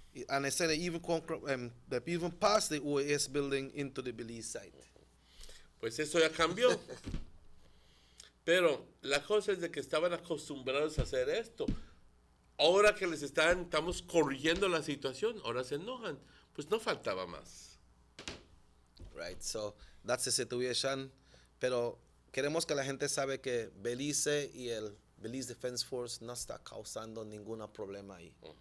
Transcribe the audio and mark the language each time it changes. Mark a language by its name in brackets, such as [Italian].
[English] And they said they even passed the OAS building into the Belize side. [Spanish] Pues eso ya cambió. Pero la cosa es de que estaban acostumbrados a hacer esto. Ahora que estamos corrigiendo la situación, ahora se enojan. Pues no faltaba más. [English] Right, so that's the situation. [Spanish] Pero queremos que la gente sabe que Belice y el Belize Defense Force no está causando ningún problema ahí.